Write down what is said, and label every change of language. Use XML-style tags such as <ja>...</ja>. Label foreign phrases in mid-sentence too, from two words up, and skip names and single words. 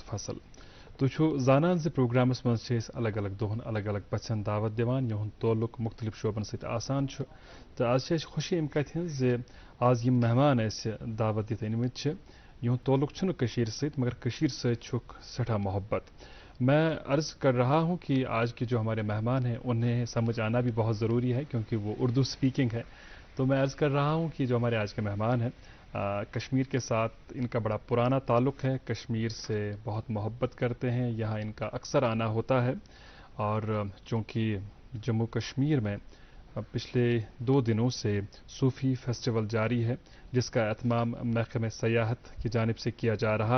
<ks>فصل تُہۍ چھِو زانان زِ پروگرامس منٛز چھِ أسۍ الگ الگ دۄہن الگ الگ پژھٮ۪ن دعوت دِوان یِہُنٛد تعلق مختلف شعبن سۭتۍ آسان چھُ تہٕ آز چھِ اَسہِ خوشی اَمہِ کتھِ ہٕنٛز زِ آز یِم مہمان اَسہِ دعوت دِتھ أنمٕتۍ چھِ یِہُنٛد تعلق چھُنہٕ کٔشیٖرِ سۭتۍ مگر کٔشیٖرِ سۭتۍ چھُکھ سٮ۪ٹھاہ محبت</ks> <ur>میں عرض کر رہا ہوں کہ آج کے جو ہمارے مہمان ہیں انہیں سمجھ آنا بھی بہت ضروری ہے کیونکہ وہ اردو اسپیکنگ ہے تو میں عرض کر رہا ہوں کہ جو ہمارے آج کے مہمان ہیں کشمیر کے ساتھ ان کا بڑا پرانا تعلق ہے کشمیر سے بہت محبت کرتے ہیں یہاں ان کا اکثر آنا ہوتا ہے اور چونکہ جموں کشمیر میں پچھلے 2 دنوں سے صوفی فیسٹیول جاری ہے جس کا اہتمام محکمہ سیاحت کی جانب سے کیا جا رہا</ur>